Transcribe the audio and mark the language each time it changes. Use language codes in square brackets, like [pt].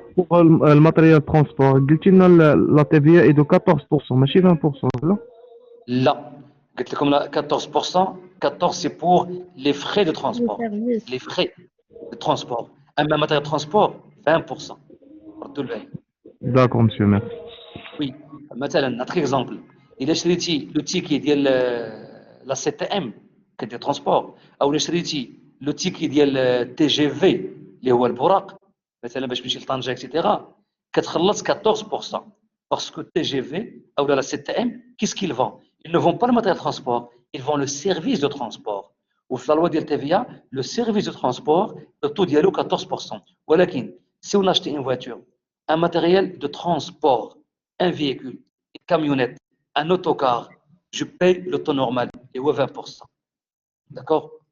[fr] pour le matériel de transport, [ar] قلت لنا [fr] la TVA est de 14%, [ar] ماشي [fr] 20%, là? Là, Comme là, 14%, 14 c'est pour les frais de transport. Les frais de transport. Un même matériel de transport, 20%. D'accord, monsieur, merci. Oui, [ar] مثلا [fr] notre exemple, [ar] إذا شريتي لو تيكي ديال لا سي تي ام كدير ترونسبور، أو إلا شريتي لو تيكي ديال تي جي في اللي هو البراق مثلا باش تمشي لطنجة اكسيتيرا كتخلص 14%. [fr] Parce que TGV ou la CTM, qu'est-ce qu'ils vendent? Ils ne vendent pas le matériel de transport, ils vendent le service de transport. Ou la loi de TVA, le service de transport, le taux d'y 14%. Voilà qui, si on achète une voiture, un matériel de transport, un véhicule, une camionnette, un autocar, je paye le taux normal, et 20%. D'accord?